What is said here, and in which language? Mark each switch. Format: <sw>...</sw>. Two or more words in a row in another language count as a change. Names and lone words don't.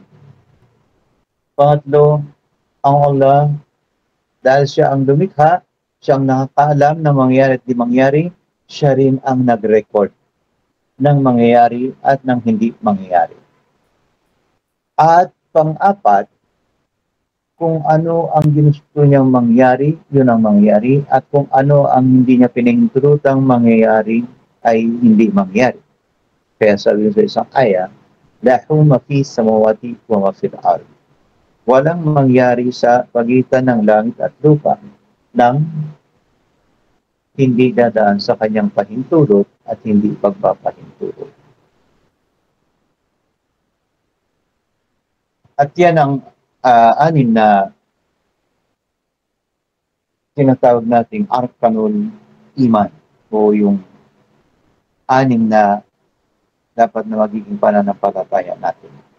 <tl>Pangatlo, ang Allah, dahil siya ang lumikha, siyang nakakaalam ng mangyayari at di mangyayari, siya rin ang nag-record ng mangyayari at ng hindi mangyayari. At pang-apat, kung ano ang ginusto niyang mangyari, yun ang mangyayari, at kung ano ang hindi niya pinahintulutang mangyayari, ay hindi mangyayari. Kaya sabi sa isang aya,</tl> <ar>له ما في السماوات وما في الأرض.</ar> <tl>Walang mangyari sa pagitan ng langit at lupa nang hindi dadaan sa kanyang pahintulot at hindi pagpapahintulot. At yan ang anim na tinatawag nating</tl> <ar>أركان الإيمان</ar> <tl>o yung anim na dapat na magiging pananampalataya natin.</tl>